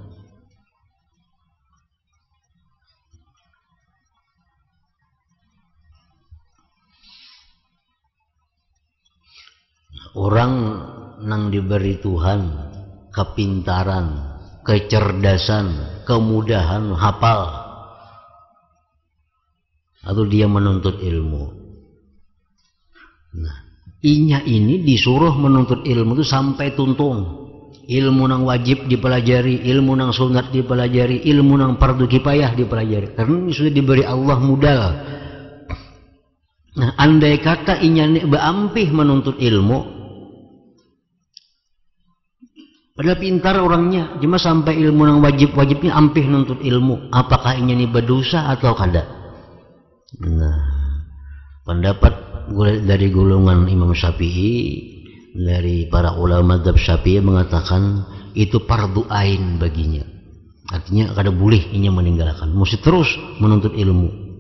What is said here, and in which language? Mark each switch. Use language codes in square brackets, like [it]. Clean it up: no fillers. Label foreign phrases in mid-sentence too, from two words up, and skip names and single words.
[id] Orang yang diberi Tuhan kepintaran, kecerdasan, kemudahan hafal, atau dia menuntut ilmu. [bjn] Nah, inya ini disuruh menuntut ilmu itu sampai tuntung. [id] Ilmu yang wajib dipelajari, ilmu yang sunat dipelajari, ilmu yang fardu kifayah dipelajari. Karena ini sudah diberi Allah modal. [bjn] Nah, andai kata inya beampih menuntut ilmu, padahal pintar orangnya, cuma sampai ilmu yang wajib-wajibnya ampih nuntut ilmu, apakah ini berdosa atau kada? [id] Nah, pendapat dari golongan Imam Syafi'i, dari para ulama mazhab Syafi'i mengatakan itu fardu ain baginya. [bjn] Artinya kada boleh inya meninggalkan, mesti terus menuntut ilmu.